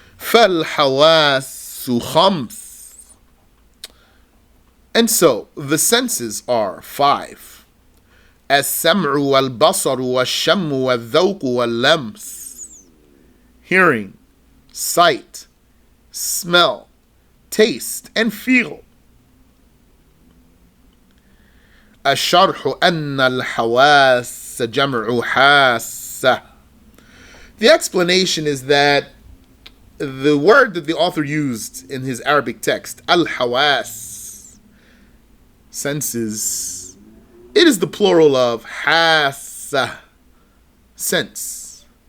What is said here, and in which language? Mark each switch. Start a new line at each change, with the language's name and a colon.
Arabic: فَالْحَوَاسُ خَمْسٌ,
English: and so the senses are 5.
Arabic: السَّمْعُ وَالْبَصَرُ وَالشَّمُّ وَالذَّوْقُ وَاللَّمْسُ,
English: hearing, sight, smell, taste, and feel.
Arabic: الشرح أن الحواس جمع حاسة.
English: The explanation is that the word that the author used in his Arabic text, al-hawas, senses, it is the plural of hassa, sense.